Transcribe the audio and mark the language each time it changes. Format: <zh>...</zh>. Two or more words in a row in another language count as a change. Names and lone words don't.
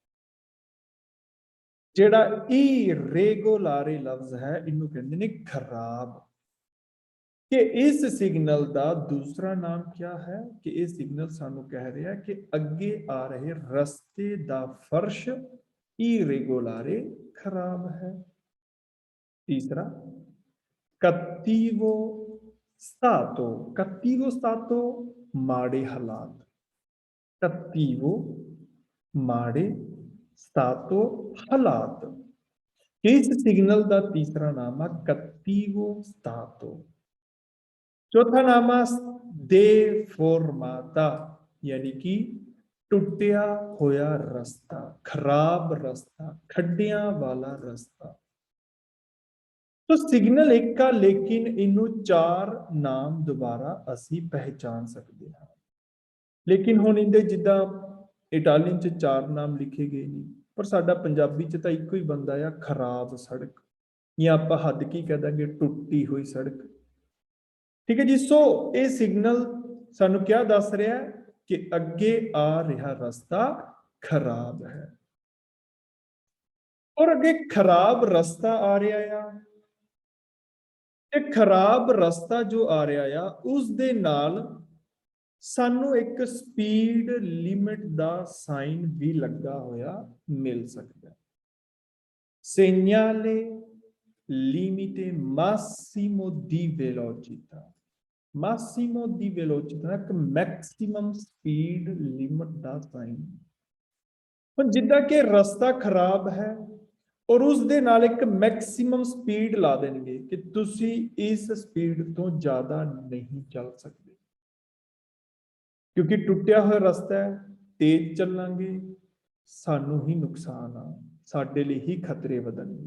<pa>जेड़ा</pa> <it>irregolare</it> <pa>ਲਫ਼ਜ਼ ਹੈ ਇਨੂੰ ਕਹਿੰਦੇ ਨੇ ਖ਼ਰਾਬ।</pa> <hi>कि इस सिग्नल का दूसरा नाम क्या है कि इस सिग्नल सानू कह रहा है कि अगे आ रहे रस्ते का फर्श</hi> <it>irregolare</it> <hi>खराब है।</hi> <it>तीसरा cattivo stato, cattivo stato</it> <pa>ਮਾੜੇ ਹਾਲਾਤ,</pa> <it>cattivo माड़े stato हालात।</it> <hi>इस सिग्नल का तीसरा नाम है</hi> <it>cattivo stato।</it> <pa>ਚੌਥਾ ਨਾਮ ਹੈ deformata, ਯਾਨੀ ਕਿ ਟੁੱਟਿਆ ਹੋਇਆ ਰਸਤਾ, ਖ਼ਰਾਬ ਰਸਤਾ, ਖੱਡਿਆਂ ਵਾਲਾ ਰਸਤਾ।</pa> <hi>तो सिग्नल एक का, लेकिन इनू 4 नाम दोबारा असी पहचान सकते हैं।</hi> <pa>ਲੇਕਿਨ ਹੁਣ ਇਹਦੇ ਜਿੱਦਾਂ ਇਟਾਲੀਅਨ ਚ 4 ਨਾਮ ਲਿਖੇ ਗਏ ਨਹੀਂ, ਪਰ ਸਾਡਾ ਪੰਜਾਬੀ ਚ ਤਾਂ ਇੱਕੋ ਹੀ ਬਣਦਾ ਆ ਖ਼ਰਾਬ ਸੜਕ, ਯਾ ਆਪਾਂ ਹੱਦ ਕੀ ਕਹਿ ਦਾਂਗੇ ਟੁੱਟੀ ਹੋਈ ਸੜਕ।</pa> <hi>ठीक है जी। सो ये सिग्नल सानू क्या दस रहा है कि अगे आ रहा रास्ता खराब है, और अगे खराब रास्ता आ रहा है। खराब रास्ता जो आ रहा आ उस दे नाल सानू एक</hi> <en>speed limit</en> <hi>का साइन भी लगा होया मिल सकता है। सेgnale limite massimo di velocità, massimo di velocità एक</hi> <en>maximum speed limit</en> <hi>का साइन।</hi> <pa>ਜਿੱਦਾਂ ਕਿ ਰਸਤਾ ਖ਼ਰਾਬ ਹੈ ਔਰ ਉਸ ਦੇ ਨਾਲ ਇੱਕ</pa> <en>maximum speed</en> <pa>ਲਾ ਦੇਂਗੇ ਕਿ ਤੁਸੀ ਇਸ ਸਪੀਡ ਤੋ ਜ਼ਿਆਦਾ ਨਹੀਂ ਚੱਲ ਸਕਦੇ, ਕਿਉਂਕਿ ਟੁੱਟਿਆ ਹੋਇਆ ਰਸਤਾ ਹੈ, ਤੇਜ਼ ਚਲਾਂਗੇ ਸਾਨੂੰ ਹੀ ਨੁਕਸਾਨ ਆ, ਸਾਡੇ ਲਈ ਹੀ ਖ਼ਤਰੇ ਬਦਲਨੇ।</pa>